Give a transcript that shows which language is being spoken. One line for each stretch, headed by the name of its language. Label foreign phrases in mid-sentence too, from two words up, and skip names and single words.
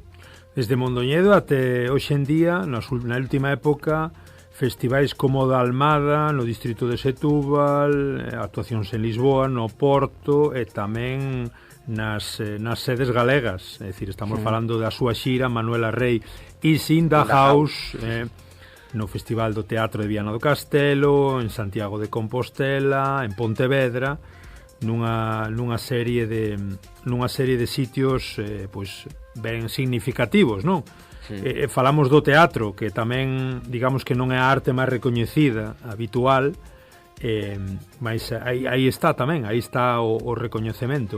Galician: até hoxe en día, na última época, festivais como o da Almada no distrito de Setúbal, actuacións en Lisboa, no Porto e tamén nas sedes galegas, é dicir, estamos falando da súa xira Manuela Rei is in the house, no Festival do Teatro de Viana do Castelo, en Santiago de Compostela, en Pontevedra, nunha serie de sitios pois ben significativos, non? Falamos do teatro, que tamén digamos que non é a arte máis recoñecida habitual, mas aí está tamén, aí está o recoñecemento.